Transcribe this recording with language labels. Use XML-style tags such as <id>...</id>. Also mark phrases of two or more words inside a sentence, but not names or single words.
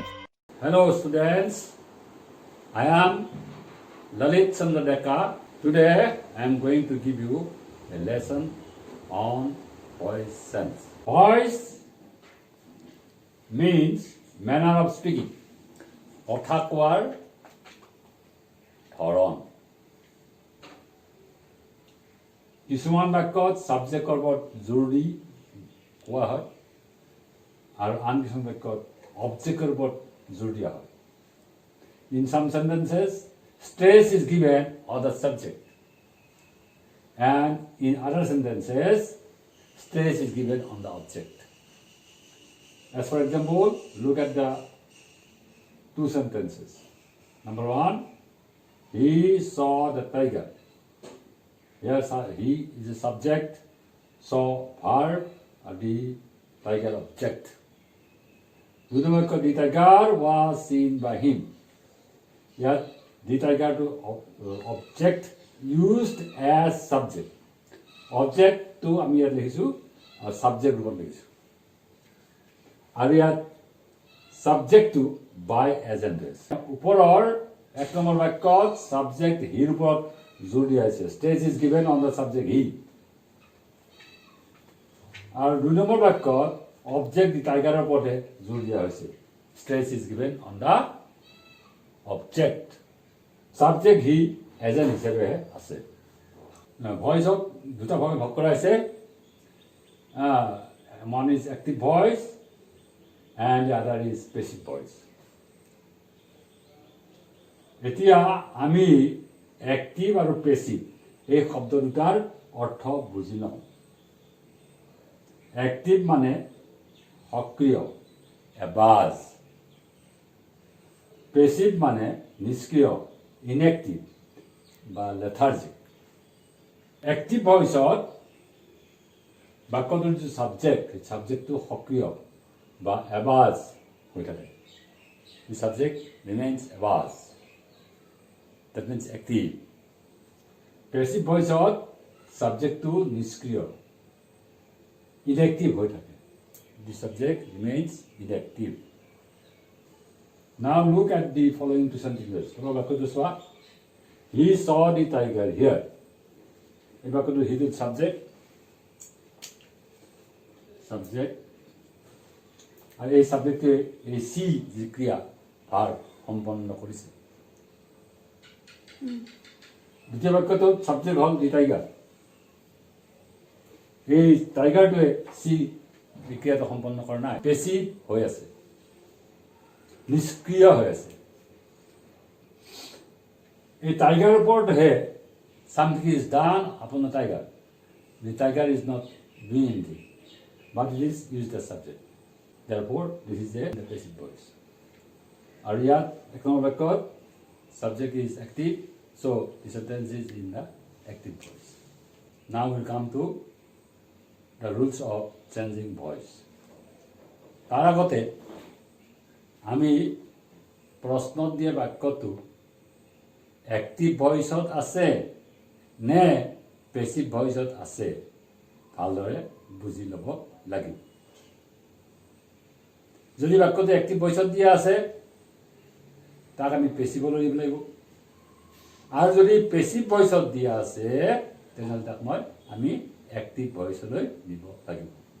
<en>Hello students, I am Lalit Chandra Deka. Today I am going to give you a lesson on voice sense. Voice means manner of speaking.</en> <as>কথা কোৱাৰ ধৰণ। কিছুমান বাক্যত সাবজেক্টৰ ওপৰত জোৰ দি কোৱা হয় আৰু আন কিছুমান বাক্যত অবজেক্টৰ ওপৰত জোৰ দিয়া হয়।</as> <en>In some sentences, stress is given on the subject, and in other sentences, stress is given on the object. As for example, look at the two sentences. Number one, he saw the tiger. Yes, he is a subject, saw verb, the tiger object. The tiger was seen by him. Yet the tiger to object used as subject. Object to</en> <as>আমি ইয়াত লিখিছো</as> <en>subject</en> <as>ৰূপত লিখিছো আৰু ইয়াত</as> <en>subject to by agent is.</en> <as>ওপৰৰ এক নম্বৰ বাক্যত subject হিৰ ওপৰত জোৰ দিয়া হৈছে.</as> <en>Stress is given on the subject he.</en> <as>আৰু দুই নম্বৰ বাক্যত</as> <en>object the tiger</en> <as>ওপৰতে জোৰ দিয়া হৈছে.</as> <en>Stress is given on the object.</en> <as>Subject he agent হিচাপে আছে। ভয়েসক দুটা ভাগে ভাগ কৰা হৈছে।</as> <en>One is active voice and the other is passive voice.</en> <as>এতিয়া আমি active আৰু passive এই শব্দ দুটাৰ অৰ্থ বুজি লওঁ। Active মানে সক্ৰিয়, এবাজ। Passive মানে নিষ্ক্ৰিয়, inactive বা lethargic.</as> <en>Active voiceত</en> <as>বাক্যটোৰ যিটো সাবজেক্ট, সেই সাবজেক্টটো সক্ৰিয় বা এবাজ হৈ থাকে।</as> <en>The subject remains abaz. That means active. Passive voiceত subjectটো নিষ্ক্ৰিয়, inactive</en> <as>হৈ থাকে।</as> <en>The subject remains inactive. Now look at the following two sentences.</en> <as>বাক্যটো চোৱা।</as> <en>He saw the tiger here.</en> <as>এই বাক্যটো</as> <en>he is subject.</en> <as>আৰু এই সাবজেক্টে এই সি যি ক্ৰিয়া ভাৰ সম্পন্ন কৰিছে। দ্বিতীয় বাক্যটোত সাবজেক্ট হ'ল</as> <en>the tiger.</en> <as>এই টাইগাৰটোৱে সি ক্ৰিয়াটো সম্পন্ন কৰা নাই, পেছিভ হৈ আছে, নিষ্ক্ৰিয় হৈ আছে। এই টাইগাৰৰ ওপৰতহে something is done upon the tiger.</as> <en>The tiger is not doing anything, but it is used as subject. Therefore, this is the passive voice.</en> <as>আৰু ইয়াত এক নম্বৰ বাক্যত</as> <en>subject is active, so the sentence is in the active voice. Now we'll come to the rules of changing voice.</en> <as>তাৰ আগতে আমি প্ৰশ্নত দিয়া বাক্যটো</as> <en>active voiceত</en> <as>আছে নে</as> <en>passive voiceত</en> <as>আছে ভালদৰে বুজি ল'ব লাগিব। যদি বাক্যটো</as> <en>active voiceত</en> <as>দিয়া আছে তাক আমি পেছিভলৈ দিব লাগিব, আৰু যদি</as> <en>passive voiceত</en> <as>দিয়া আছে তেনেহ'লে তাক আমি</as> <en>active voiceলৈ</en> <as>দিব লাগিব।</as>